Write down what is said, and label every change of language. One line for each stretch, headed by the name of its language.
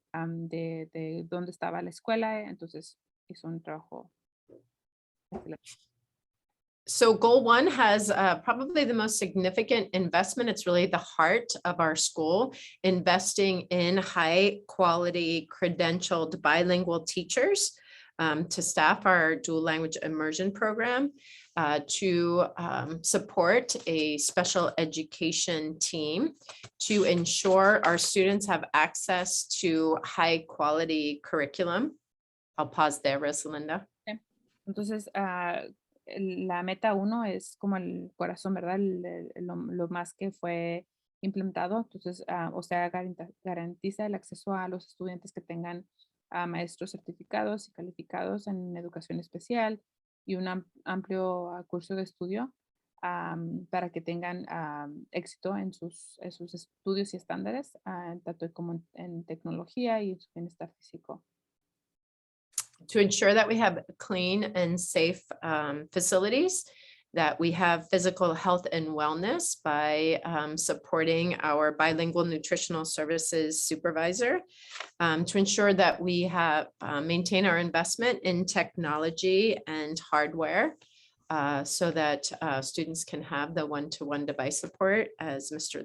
Spanish: De dónde estaba la escuela, entonces hizo un trabajo excelente.
English: So goal 1 has probably the most significant investment. It's really the heart of our school, investing in high quality credentialed bilingual teachers to staff our dual language immersion program, to support a special education team, to ensure our students have access to high quality curriculum. I'll pause there, Rosalinda. Okay.
Spanish: Entonces, la meta 1 es como el corazón, ¿verdad? Lo más que fue implementado. Entonces, OCEAA garantiza el acceso a los estudiantes que tengan maestros certificados y calificados en educación especial y un amplio curso de estudio para que tengan éxito en sus estudios y estándares, tanto como en tecnología y en su bienestar físico.
English: To ensure that we have clean and safe facilities that we have physical health and wellness by supporting our bilingual nutritional services supervisor to ensure that we have maintain our investment in technology and hardware so that students can have the one-to-one device support, as Mr.